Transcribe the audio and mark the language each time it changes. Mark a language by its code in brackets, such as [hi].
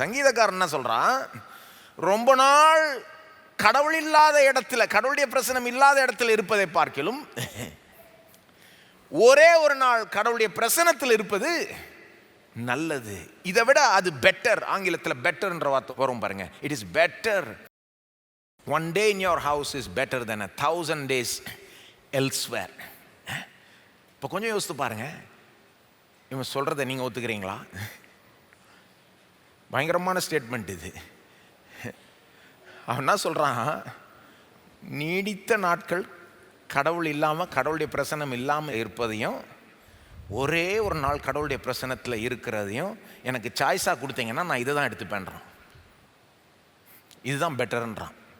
[ta] சங்கீதக்காரன் என்ன சொல்கிறான், ரொம்ப நாள் கடவுள் இல்லாத இடத்துல, கடவுளுடைய பிரசனம் இல்லாத இடத்துல இருப்பதை பார்க்கிலும் ஒரே ஒரு நாள் கடவுளுடைய பிரசனத்தில் இருப்பது நல்லது. இதை விட அது பெட்டர். ஆங்கிலத்தில் பெட்டர்ன்ற வார்த்தை வரும் பாருங்க. [en] It is better. 1 day in your house is better than 1,000 days elsewhere. [ta] இப்போ கொஞ்சம் யோசித்து பாருங்க, இவன் சொல்றதை நீங்க ஒத்துக்கிறீங்களா? பயங்கரமான ஸ்டேட்மெண்ட் இது. அவன் என்ன சொல்றான், நீடித்த நாட்கள் கடவுள் இல்லாமல், கடவுளுடைய பிரசனம் இல்லாமல் இருப்பதையும், ஒரே ஒரு நாள் கடவுளுடைய பிரசனத்தில் இருக்கிறதையும் எனக்கு சாய்ஸாக கொடுத்தீங்கன்னா நான் இதை தான் எடுத்துப்பேன்றான். இதுதான் பெட்டர்ன்றான்.